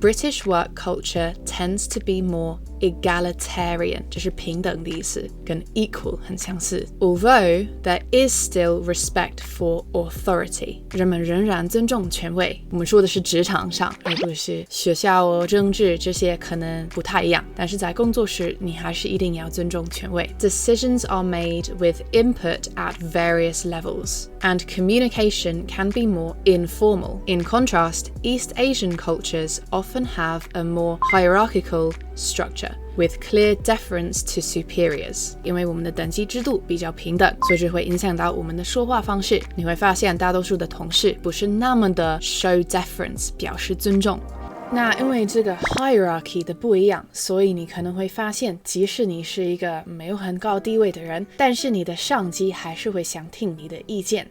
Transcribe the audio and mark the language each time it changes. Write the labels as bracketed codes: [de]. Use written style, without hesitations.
[en] British work culture tends to be more egalitarian， [zh] 这是平等的意思，跟 equal 很相似。 [en] Although there is still respect for authority， [zh] 人们仍然尊重权威。我们说的是职场上，而不是学校政治，这些可能不太一样。但是在工作时，你还是一定要尊重权威。 [en] Decisions are made with input at various levels, and communication can be more informal. In contrast, East Asian cultures often have a more hierarchical structure with clear deference to superiors。 [zh] 因为我们的等级制度比较平等，所以这会影响到我们的说话方式。你会发现大多数的同事不是那么的 [en] show deference [zh] 表示尊重。那因为这个 hierarchy 的不一样，所以你可能会发现，即使你是一个没有很高地位的人，但是你的上级还是会想听你的意见。